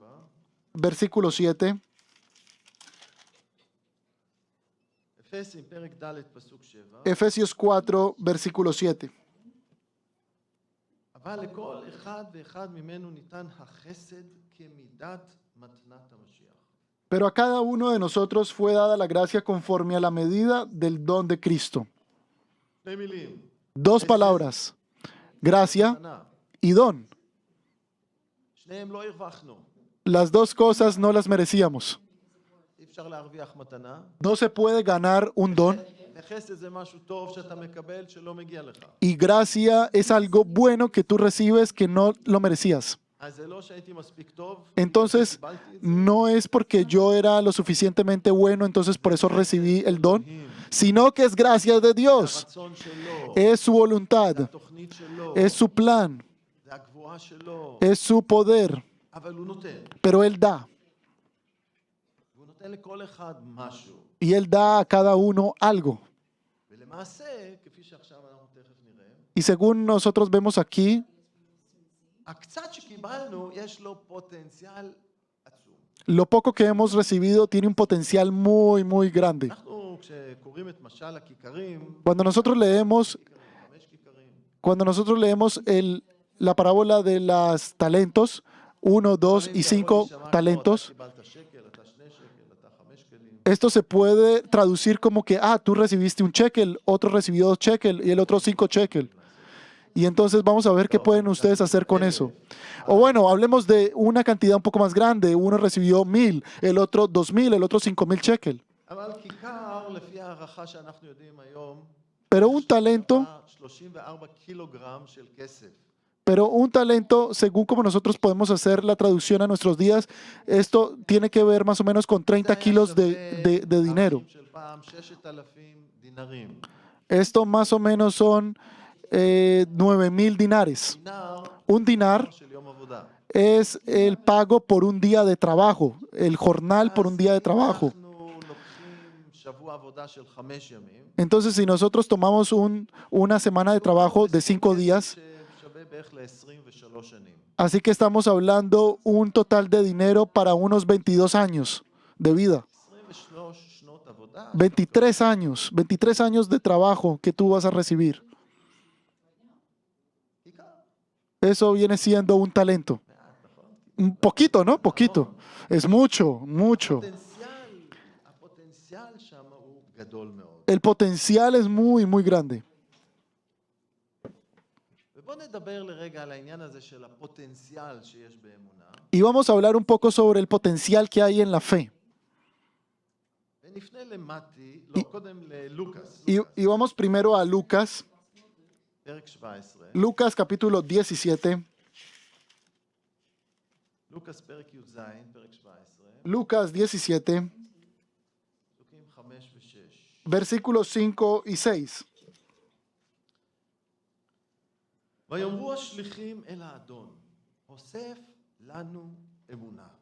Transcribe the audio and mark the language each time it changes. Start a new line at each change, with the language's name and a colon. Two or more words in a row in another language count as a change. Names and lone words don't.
Spanish: versículo 7.
Hebrew: אפסים, פרק ד', פסוק 7,
Spanish: Efesios 4, versículo 7.
Hebrew: אבל לכל אחד ואחד ממנו ניתן החסד כמידת מתנת המשיח.
Spanish: Pero a cada uno de nosotros fue dada la gracia conforme a la medida del don de Cristo.
Hebrew: שני מילים,
Spanish: Dos palabras, gracia
Hebrew: מתנה.
Spanish: y don.
Hebrew: שניהם לא הרווחנו.
Spanish: Las dos cosas no las merecíamos.
Hebrew: אי אי אפשר להרוויח מתנה.
Spanish: No se puede ganar un don.
Hebrew: וחסד זה משהו טוב שאתה מקבל שלא מגיע לך.
Spanish: Y gracia es algo bueno que tú recibes que no lo merecías.
Hebrew: אז זה לא שהייתי מספיק טוב.
Spanish: Entonces,
Hebrew: קיבלתי את זה.
Spanish: no es porque yo era lo suficientemente bueno, entonces por eso recibí el don, sino que es gracia de Dios.
Hebrew: הרצון שלו,
Spanish: Es su voluntad,
Hebrew: התוכנית שלו,
Spanish: es su plan,
Hebrew: זה הגבוהה שלו,
Spanish: es su poder,
Hebrew: אבל הוא נותן.
Spanish: pero Él da.
Hebrew: והוא נותן לכל אחד משהו.
Spanish: Y Él da a cada uno algo.
Hebrew: ולמעשה, כפי שעכשיו אנחנו תכף נראה,
Spanish: Y según nosotros vemos aquí,
Hebrew: הקצת שקיבלנו יש לו פוטנציאל עצום.
Spanish: lo poco que hemos recibido tiene un potencial muy, muy grande.
Hebrew: אנחנו, כשקוראים את משל הכיכרים,
Spanish: Cuando nosotros leemos,
Hebrew: 5 כיכרים,
Spanish: la parábola de los talentos, 1, 2 y 5 talentos,
Hebrew: אתה קיבלת שקל, אתה 2 שקל, אתה 5 שקלים.
Spanish: esto se puede traducir como que, tú recibiste un shekel, otro recibió 2 shekel y el otro 5 shekel. Y entonces vamos a ver qué pueden ustedes hacer con eso. O bueno, hablemos de una cantidad un poco más grande. Uno recibió 1,000, el otro 2,000, el otro 5,000 shekel.
Hebrew: אבל כיכר, לפי הערכה שאנחנו יודעים היום,
Spanish: Pero un talento,
Hebrew: 34 קילוגרם של כסף.
Spanish: según como nosotros podemos hacer la traducción a nuestros días, esto tiene que ver más o menos con 30 kilos de dinero.
Hebrew: ערכים של פעם, 6,000 דינרים.
Spanish: Esto más o menos son 9,000 dinares.
Hebrew: דינר
Spanish: Un dinar
Hebrew: של יום עבודה.
Spanish: es el pago por un día de trabajo, el jornal por un día de trabajo.
Hebrew: אנחנו לוקחים שבוע עבודה של 5 ימים.
Spanish: Entonces, si nosotros tomamos una semana de trabajo de 5 días,
Hebrew: ששווה בערך ל-23 שנים.
Spanish: así que estamos hablando un total de dinero para unos 22 años de vida.
Hebrew: 23 שנות עבודה.
Spanish: 23 años de trabajo que tú vas a recibir.
Hebrew: כיכר.
Spanish: Eso viene siendo un talento. Un poquito, ¿no? Poquito. Es mucho, mucho.
Hebrew: הפוטנציאל שם הוא גדול מאוד.
Spanish: El potencial es muy, muy grande.
Hebrew: ובוא נדבר לרגע על העניין הזה של הפוטנציאל שיש באמונה.
Spanish: Y vamos a hablar un poco sobre el potencial que hay en la fe.
Hebrew: ונפנה למתי, לא, קודם ללוקאס.
Spanish: Y vamos primero a Lucas,
Hebrew: פרק 17.
Spanish: Lucas capítulo 17.
Hebrew: לוקאס פרק י"ז, פרק 17.
Spanish: Lucas 17,
Hebrew: פסוקים 5 ו-6.
Spanish: versículos 5 y 6.
Hebrew: ויאמרו השליחים אל האדון, הוסף לנו אמונה.